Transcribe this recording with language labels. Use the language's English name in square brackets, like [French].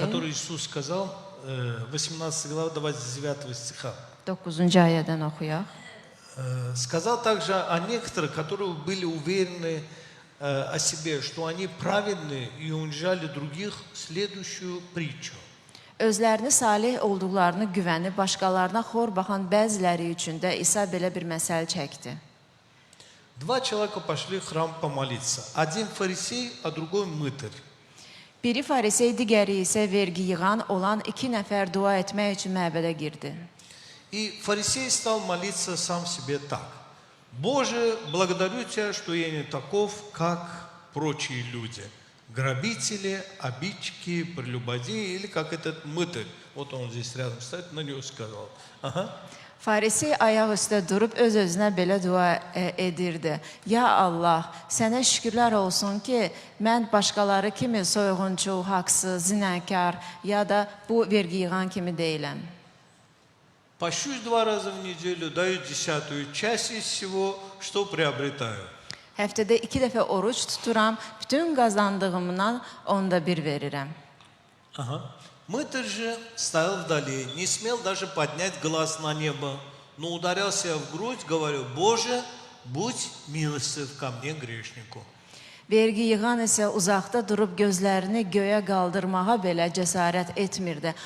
[Russian] которой Иисус сказал, 18 глава, давайте с 9 стиха. [Azerbaijani] 9-cu ayədən oxuyaq. [Russian] Сказал также о некоторых, которые были уверены о себе, что они праведны и унижали других, следующую притчу. [Azerbaijani] Özlərini salih olduqlarını güvənib başqalarına xor baxan bəziləri üçün də İsa belə bir məsəl çəkdi. [Russian] Два человека пошли в храм помолиться. Один фарисей, а другой мытарь. [Azerbaijani] Biri farisey, digəri isə vergi yığan olan 2 nəfər dua etmək üçün məbədə girdi. [Russian] И фарисей стал молиться сам себе так. Боже, благодарю Тебя, что я не таков, как прочие люди. Грабители, обидчики, прелюбодеи, или как этот мытарь. Вот он здесь рядом стоит, на него сказал. Ага. [Azerbaijani] Farisey ayaq üstə durub öz-özünə belə dua edirdi. Ya Allah, sənə şükürlər olsun ki, mən başqaları kimi soyğunçu, haqsız, zinəkar ya da bu vergi yığan kimi deyiləm. [Russian] Пощусь 2 раза в неделю, даю 10% часть из всего, что приобретаю. [Azerbaijani] Həftədə 2 dəfə oruç tuturam, bütün qazandığımdan onda bir verirəm. [Russian] Ага. Мытарь же стоял вдали, не смел даже поднять глаз на небо, но ударял себя в грудь, говорю, Боже, будь милостив ко мне, грешнику. [Azerbaijani] Vergi yığan isə uzaqda durub gözlərini göyə qaldırmağa belə cəsarət etmirdi.